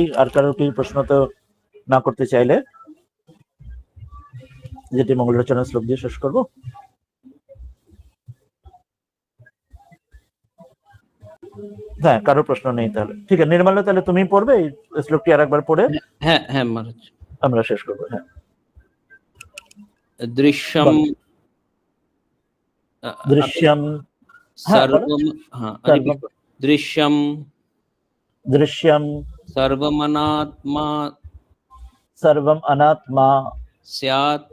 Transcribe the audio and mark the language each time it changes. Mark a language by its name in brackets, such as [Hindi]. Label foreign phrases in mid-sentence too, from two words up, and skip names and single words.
[Bangla] আর কারোর কি প্রশ্ন তো না করতে চাইলে যেটি মঙ্গলাচরণের শ্লোক দিয়ে শেষ করবো। হ্যাঁ, কারোর প্রশ্ন নেই তাহলে ঠিক আছে। নির্মাল্য তাহলে তুমি পড়বে এই শ্লোকটি আর একবার পড়ে? হ্যাঁ হ্যাঁ মহারাজ, আমরা শেষ করবো। হ্যাঁ। [Sanskrit] দৃশ্যম দৃশ্যম সর্বম, হ্যাঁ দৃশ্যম দৃশ্যম सर्वमनात्मा सर्वम अनात्मा स्यात्